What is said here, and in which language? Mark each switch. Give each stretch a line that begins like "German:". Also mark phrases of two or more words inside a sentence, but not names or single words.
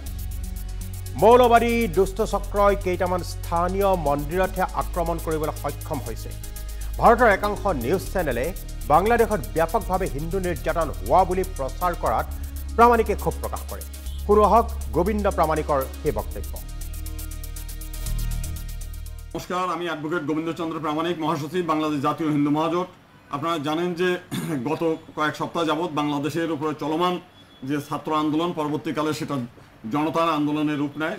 Assamese: মৌলবাদী দুষ্ট চক্ৰই কেইটামান স্থানীয় মন্দিৰতহে আক্ৰমণ কৰিবলৈ সক্ষম হৈছে। ভাৰতৰ একাংশ নিউজ চেনেলে বাংলাদেশত ব্যাপকভাৱে হিন্দু নিৰ্যাতন হোৱা বুলি প্ৰচাৰ কৰাত প্ৰামাণিকে ক্ষোভ প্ৰকাশ কৰে। শুনোৱা হওক গোবিন্দ প্ৰামাণিকৰ সেই বক্তব্য।
Bangla: নমস্কার, আমি অ্যাডভোকেট গোবিন্দ চন্দ্র প্রামাণিক, মহাসচিব বাংলাদেশ জাতীয় হিন্দু মহাজোট। আপনারা জানেন যে গত কয়েক সপ্তাহ যাবৎ বাংলাদেশের উপরে চলমান যে ছাত্র আন্দোলন, পরবর্তীকালে সেটা জনতার আন্দোলনের রূপ নেয়।